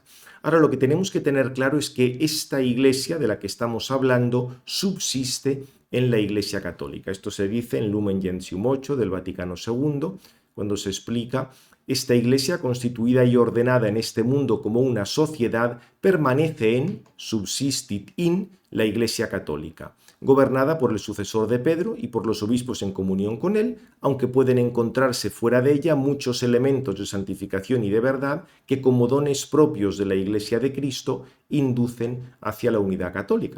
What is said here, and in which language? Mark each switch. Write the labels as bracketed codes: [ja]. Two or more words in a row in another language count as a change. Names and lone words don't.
[es] Ahora lo que tenemos que tener claro es que esta Iglesia de la que estamos hablando subsiste en la Iglesia Católica. Esto se dice en Lumen Gentium 8 del Vaticano II, cuando se explica: esta Iglesia, constituida y ordenada en este mundo como una sociedad, permanece en, [la] subsistit in, [es] la Iglesia Católica, gobernada por el sucesor de Pedro y por los obispos en comunión con él, aunque pueden encontrarse fuera de ella muchos elementos de santificación y de verdad que, como dones propios de la Iglesia de Cristo, inducen hacia la unidad católica.